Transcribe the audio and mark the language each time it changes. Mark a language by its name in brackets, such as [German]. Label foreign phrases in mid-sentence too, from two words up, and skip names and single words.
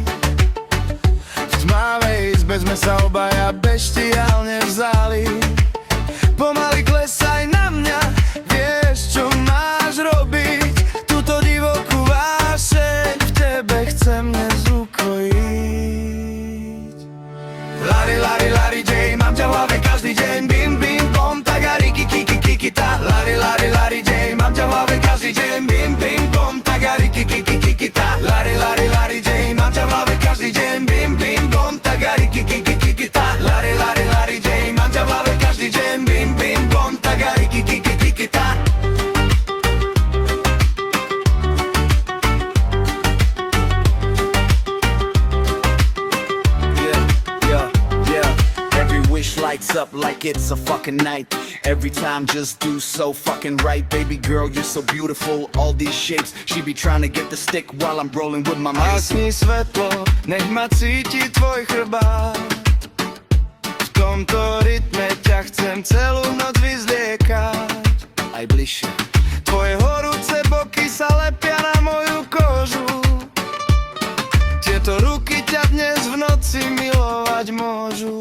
[Slovak] V tmavej izbe sme sa obaja beštiálne vzali. Pomaly klesaj na mňa, vieš čo máš robiť. Túto divokú vášeň v tebe chcem dnes ukojiť. Lari, lari, lari, Jay, mám ťa v hlave každý deň. Bim, bim, bom, tagari, kiki, kiki, kita. Lari, lari, lari, Jay, mám ťa v hlave každý deň. Bim, bim, bom, tagari, kiki, kiki, kita. Lari, lari, lari, Jay, mám ťa v hlave každý deň. Bim, bim, bom, tagari, kiki, kiki, kita. Lari, lari, lari, Jay, mám ťa v hlave každý deň. Bim, bim, bom, tagari, kiki, kiki, kita. [English] Lights up like it's a fucking night. Every time just do so fucking right. Baby girl, you're so beautiful. All these shapes, she be trying to get the stick while I'm rolling with my mace. [Slovak] Zasni svetlo, nech ma cíti tvoj chrbát. V tomto rytme ťa chcem celú noc vyzliekať. Aj bližšie. Tvoje horúce boky sa lepia na moju kožu. Tieto ruky ťa dnes v noci milovať môžu.